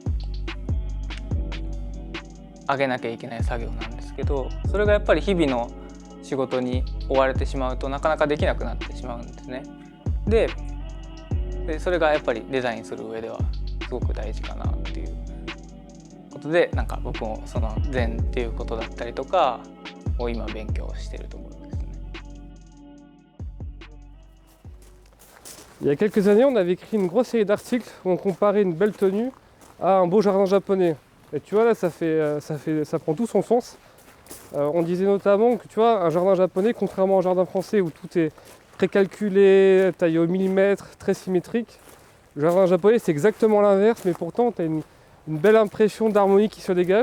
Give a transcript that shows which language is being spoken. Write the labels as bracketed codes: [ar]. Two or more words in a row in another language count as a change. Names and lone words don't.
[ja] あげなきゃいけない作業なんですけど、それがやっぱり日々の仕事に追われてしまうとなかなかできなくなってしまうんですね。でそれがやっぱりデザインする上ではすごく大事かなっていうことで、なんか僕もその禅っていうことだったりとかを今勉強しているところですね。 [fr] Il y a quelques années, on avait écrit une grosse série d'articles où on comparait une belle tenue à un beau jardin japonais. Et tu vois là, ça prend tout son sens. On disait notamment que tu vois, un jardin japonais, contrairement à un jardin français où tout est précalculé, taillé au millimètre, très symétrique, le jardin japonais c'est exactement l'inverse, mais pourtant tu as une belle impression d'harmonie qui se dégage.